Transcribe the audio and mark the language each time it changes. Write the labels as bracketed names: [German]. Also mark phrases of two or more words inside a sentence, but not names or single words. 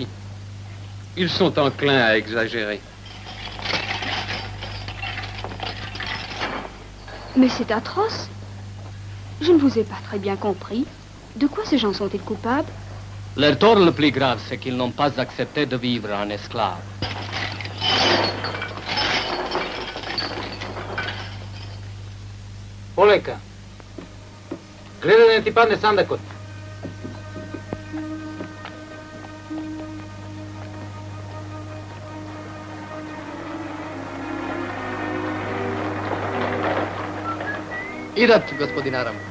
[French] Ils sont enclins à exagérer. Mais c'est atroce. Je ne vous ai pas très bien compris. De quoi ces gens sont-ils coupables? Leur tort le plus grave, c'est qu'ils n'ont pas accepté de vivre en esclave. [Macedonian] Poleka. Gledaj da ne ti padne sandakot. Idat, gospodin Aram.